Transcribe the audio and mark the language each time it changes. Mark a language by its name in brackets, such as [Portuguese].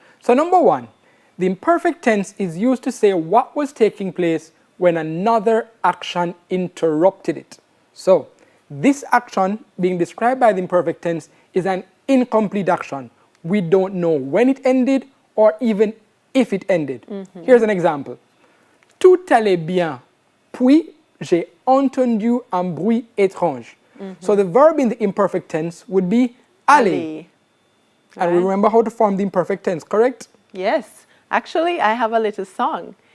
[English] So number 1, the imperfect tense is used to say what was taking place when another action interrupted it. So this action being described by the imperfect tense is an incomplete action. We don't know when it ended or even if it ended. Here's an example. [French] Tout allait bien, puis j'ai entendu un bruit étrange. [English] So the verb in the imperfect tense would be aller. Ali. And we remember how to form the imperfect tense, correct? Yes. Actually, I have a little song.